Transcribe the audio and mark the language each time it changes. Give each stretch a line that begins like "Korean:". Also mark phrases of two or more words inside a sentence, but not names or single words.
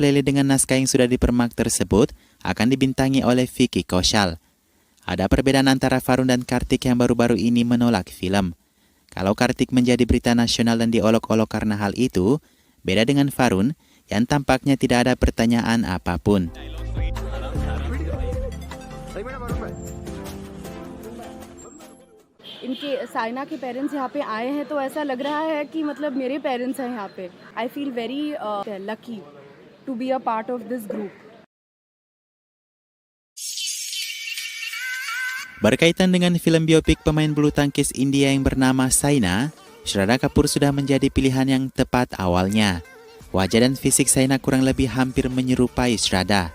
Indonesian: Lele dengan naskah yang sudah dipermak tersebut akan dibintangi oleh Vicky Kaushal. Ada perbedaan antara Varun dan Kartik yang baru-baru ini menolak film. Kalau Kartik menjadi berita nasional dan diolok-olok karena hal itu, beda dengan Varun yang tampaknya tidak ada pertanyaan apapun.
Hindi: इनके साइना के पेरेंट्स यहाँ पे आए हैं तो ऐसा लग रहा है कि मतलब मेरे पेरेंट्स हैं यहाँ पे.
English: I feel very lucky to be a part of this group.
Indonesian: Berkaitan dengan film biopik pemain bulu tangkis India yang bernama Saina, Shraddha Kapoor sudah menjadi pilihan yang tepat awalnya. Wajah dan fisik Saina kurang lebih hampir menyerupai Shraddha.